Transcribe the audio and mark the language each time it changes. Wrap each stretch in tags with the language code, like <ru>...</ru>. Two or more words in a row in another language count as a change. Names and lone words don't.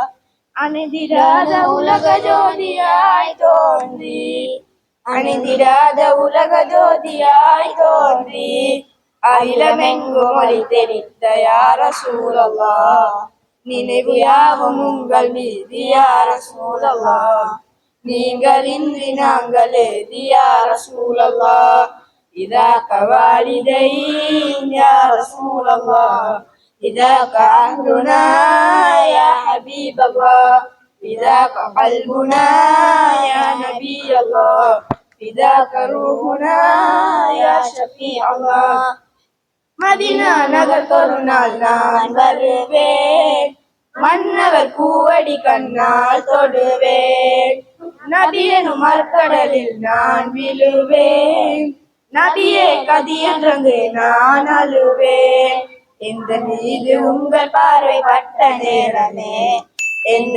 <ta>அணிதிராத உலக ஜோதியாய் தோன்றி, அணிதிராத உலக ஜோதியாய் தோன்றி, அகிலமெங்கும் ஒளி தெரித்த</ta> <ar>يا رسول الله.</ar> <ta>நினைவு யாவும் உங்கள் மீது</ta> <ar>يا رسول الله,</ar> <ta>நீங்களின்றி நாங்கள் ஏது</ta> <ar>يا رسول الله. فداك والدين يا رسول الله, فداك أهلنا يا حبيب الله فداك قلبنا يا نبي الله فداك روحنا يا شفيع الله</ar> <ta>மதினா நகர் ஒரு நாள் நான் வருவேன் மன்னவர் பூவடி கண்ணால் தொடுவேன் நபி எனும் மர்க்கடலில் நான் விழுவேன் நபியே கதி என்றங்கு நான் அழுவேன் எந்த மீது உங்கள் பார்வை பட்ட நேரமே எந்த</ta>